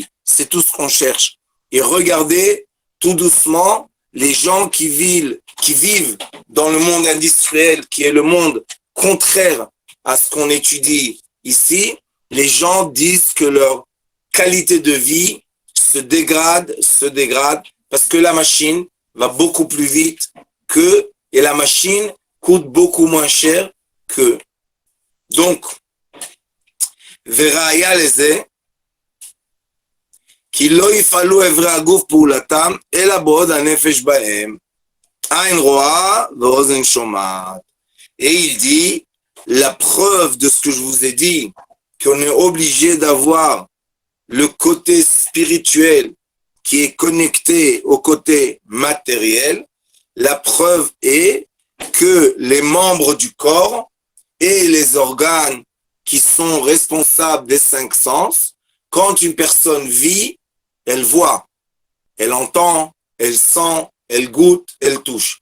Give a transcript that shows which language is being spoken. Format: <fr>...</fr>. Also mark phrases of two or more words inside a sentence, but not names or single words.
<fr>C'est tout ce qu'on cherche. Et regardez tout doucement les gens qui vivent dans le monde industriel, qui est le monde contraire à ce qu'on étudie ici. Les gens disent que leur qualité de vie se dégrade, parce que la machine va beaucoup plus vite qu'eux, et la machine coûte beaucoup moins cher qu'eux. Donc,</fr> <he>וראיה לזה, כי לא יפעלו אברי הגוף פעולתם, אלא בעוד הנפש בהם. עין רואה ואוזן שומעת.</he> <fr>Et il dit, la preuve de ce que je vous ai dit, qu'on est obligé d'avoir le côté spirituel qui est connecté au côté matériel, la preuve est que les membres du corps et les organes qui sont responsables des 5 sens, quand une personne vit, elle voit, elle entend, elle sent, elle goûte, elle touche.</fr>